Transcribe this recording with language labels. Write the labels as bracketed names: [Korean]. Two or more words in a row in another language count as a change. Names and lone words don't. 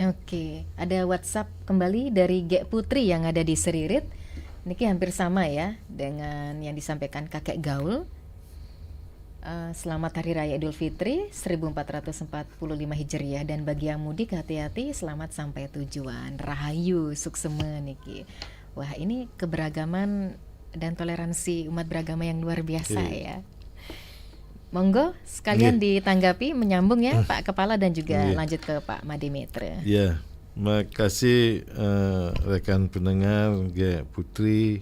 [Indonesian] Oke, ada WhatsApp kembali dari Gek Putri yang ada di Seririt. Ini hampir sama ya dengan yang disampaikan Kakek Gaul. Selamat Hari Raya Idul Fitri 1445 Hijriah, dan bagi yang mudik hati-hati, selamat sampai tujuan. [Balinese] Rahayu suksema niki. [Indonesian] Wah, ini keberagaman dan toleransi umat beragama yang luar biasa ya. Monggo sekalian ditanggapi, menyambung ya Pak Kepala, dan juga lanjut ke Pak Madimetre. Ya, makasih rekan pendengar Gek Putri.